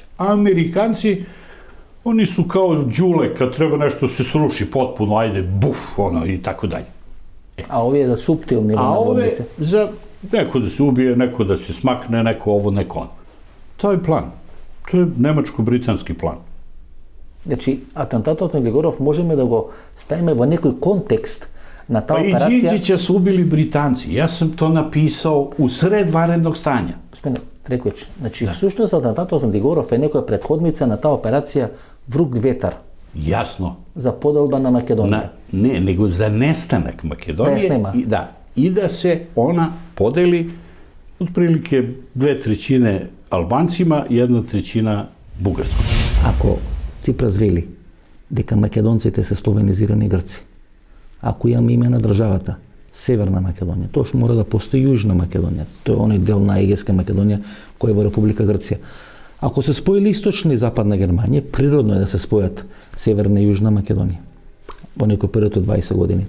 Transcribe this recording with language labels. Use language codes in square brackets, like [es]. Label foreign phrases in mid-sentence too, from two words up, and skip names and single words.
[sr] A Amerikanci, oni su kao đule kad treba nešto se sruši potpuno, ajde, buf, ono, i tako dalje. A ovo je za suptilni A ovo je za neko da se ubije, neko da se smakne, neko ovo, neko ono. To je plan. To je nemačko-britanski plan. [mk] Значи, атентатот на Глигоров можеме да го ставиме во некој контекст на таа операција. [sr] Па и Điđića su ubili Britanci. Ja sam to napisao u sred vanrednog stanja. [mk] Господине Треквич, значи, всушност атентатот на Глигоров е некоја претходница на таа операција Вруг ветар. [sr] Jasno. [mk] За поделба на Македонија. [sr] Ne, nego za nestanak Makedonije. I da se ona podeli otprilike 2/3 Albancima, 1/3 Bugarskom. [mk] Ако Ципрас вели дека македонците се словенизирани грци, ако имаме име на државата Северна Македонија, тоа мора да постои Јужна Македонија. Тоа е оној дел на Егејска Македонија кој е во Република Грција. Ако се споили Источна и Западна Германија, природно е да се спојат Северна и Јужна Македонија во некој период од 20 години.